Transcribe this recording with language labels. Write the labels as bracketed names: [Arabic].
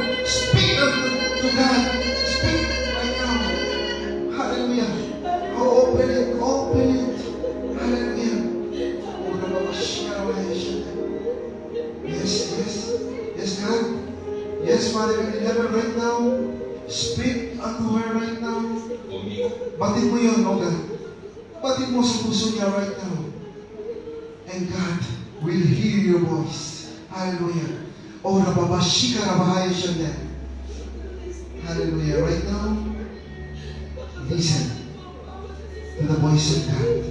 [English] Speak to God. Speak right now. Hallelujah. Oh, open it. Open it. Hallelujah. Oh, Rababashika Rahayashate. Yes, yes. Yes, God. Yes, Father God in heaven right now. Speak unto her right now. [Filipino] Batid mo yun, [English] oh God. [Filipino] Batid mo sa puso niya [English] right now. And God will hear your voice. Hallelujah. Oh, Rababashika Rabahaya Shanda. Hallelujah. Right now, listen to the voice of God.